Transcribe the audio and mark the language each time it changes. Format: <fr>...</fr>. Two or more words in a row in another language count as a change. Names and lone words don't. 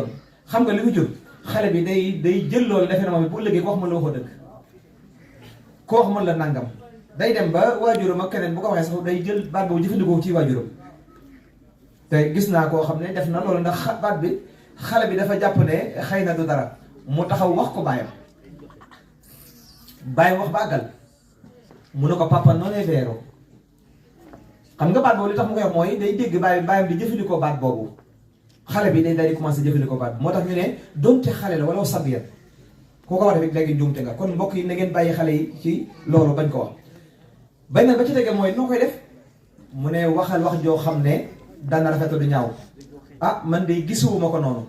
<wo>xam nga li mu jur xale bi day jël loolu defee na moom bu ëllëgee ko wax mën la waxoo dëgg ko wax mën la nangam day dem ba waajuram ak keneen bu ko waxee sax day jël baat boobu jëfandikoo ci waajuram. te gis naa koo xam ne def na loolu ndax baat bi xale bi dafa jàpp ne xëy na du dara mu taxaw wax ko baayam wax ba àggal mu ne ko papa</wo> <it>non è vero</it> <wo>xam nga baat boobu li tax mu koy wax mooy day dégg baayam di jëfandikoo baat boobu xale bi day daal di commencé jëfandikoo baat moo tax ñu ne donte xale la wala sabiyat koo ko wax rek léegi njuumte nga kon mbokk yi na ngeen bàyyi xale yi ci loolu bañ ko wax. bañ na ba ci tege mooy noo koy def mu ne waxal wax joo xam ne dana rafetlu du ñaaw ah man de gisuwuma ko noonu.</wo>